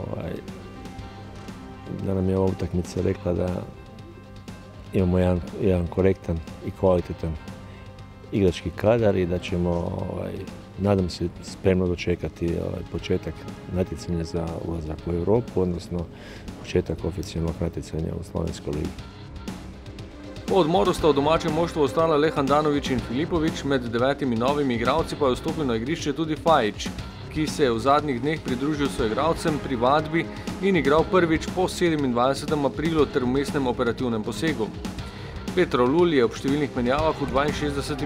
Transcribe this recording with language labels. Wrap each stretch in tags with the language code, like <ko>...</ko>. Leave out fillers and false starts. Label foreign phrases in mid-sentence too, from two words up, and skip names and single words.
<hr>nam je ova utakmica rekla da imamo jedan korektan i kvalitetan igrački kadar i da ćemo, nadam se, spremno dočekati početak natjecanja za ulazak u Europu, odnosno početak oficijalnog natjecanja u Slovenskoj ligi.</hr> <sl>Po odmoru sta v domačem moštvu ostala le Handanović in Filipović, med 9 novimi igralci pa je vstopil na igrišče tudi Fajić, ki se je v zadnjih dneh pridružil soigralcem pri vadbi in igral prvič po 27. aprilu ter vmesnem operativnem posegu. Petrolul je ob številnih menjavah v 62.</sl>